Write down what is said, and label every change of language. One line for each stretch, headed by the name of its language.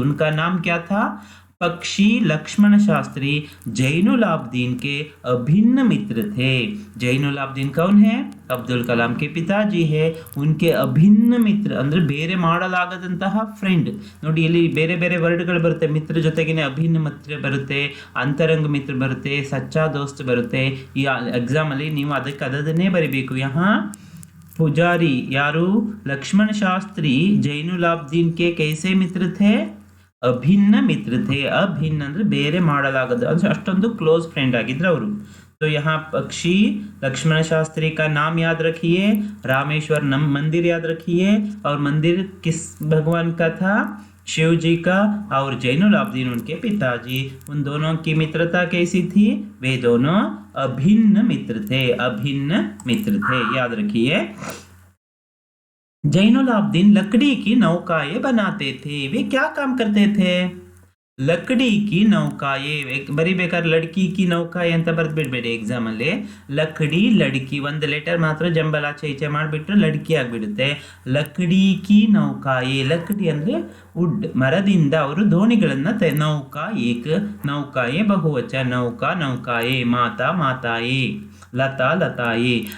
Hindi: उनका नाम क्या था, पक्षी लक्ष्मण शास्त्री जैनुलाब्दीन के अभिन्न मित्र थे। जैनुलाब्दीन कौन है, अब्दुल कलाम के पिताजी है। उनके अभिन्न मित्र
Kannada: ಅಂದ್ರೆ ಬೇರೆ ಮಾಡಲಾಗದಂತಹ ಫ್ರೆಂಡ್। ನೋಡಿ ಇಲ್ಲಿ ಬೇರೆ ಬೇರೆ ವರ್ಡ್ಗಳು ಬರುತ್ತೆ, ಮಿತ್ರ ಜೊತೆಗೇನೆ ಅಭಿನ್ನ ಮಿತ್ರ ಬರುತ್ತೆ, ಅಂತರಂಗ ಮಿತ್ರ ಬರುತ್ತೆ, ಸಚ್ಚಾ ದೋಸ್ತ್ ಬರುತ್ತೆ। ಈ ಎಕ್ಸಾಮ್ ಅಲ್ಲಿ ನೀವು ಅದನ್ನೇ ಬರಿಬೇಕು।
Hindi: यहाँ पुजारी ಯಾರು, लक्ष्मण शास्त्री जैनुलाब्दीन के कैसे मित्र थे, अभिन्न मित्र थे।
Kannada: अभिन्न ಅಂದ್ರೆ ಬೇರೆ ಮಾಡಲಾಗದ, ಅಂದ್ರೆ ಅಷ್ಟೊಂದು ಕ್ಲೋಸ್ ಫ್ರೆಂಡ್ ಆಗಿದ್ರು ಅವರು।
Hindi: तो यहाँ पक्षी लक्ष्मण शास्त्री का नाम याद रखिए, रामेश्वर मंदिर याद रखिए, और मंदिर किस भगवान का था, शिव जी का, और जैनुलाब्दीन उनके पिताजी। उन दोनों की मित्रता कैसी थी, वे दोनों अभिन्न मित्र थे, याद रखिए। जैनुल आबदीन लकड़ी की नौकाएं बनाते थे। वे क्या काम करते थे? ಲಕಡಿ ಕಿ ನೌಕಾಯೆ
Kannada: ಬರಿಬೇಕಾದ್ರೆ ಲಡ್ಕಿ ಕಿ ನೌಕಾಯೆ ಅಂತ ಬರ್ದ್ಬಿಡ್ಬೇಡಿ ಎಕ್ಸಾಮ್ ಅಲ್ಲಿ. ಲಕಡಿ ಲಡ್ಕಿ ಒಂದು ಲೆಟರ್ ಮಾತ್ರ ಜಂಬಲ್ ಆಚೆ ಈಚೆ ಮಾಡಿಬಿಟ್ರೆ ಲಡ್ಕಿ ಆಗ್ಬಿಡುತ್ತೆ. ಲಕಡಿ ಕಿ ನೌಕಾಯೆ, ಲಕಡಿ ಅಂದ್ರೆ ವುಡ್, ಮರದಿಂದ ಅವರು ದೋಣಿಗಳನ್ನ ನೌಕಾ ಏಕ, ನೌಕಾಯೆ ಬಹುವಚ, ನೌಕಾ ನೌಕಾಯೆ, ಮಾತಾ ಮಾತಾಯೆ, ಲತಾ ಲತಾಯೆ.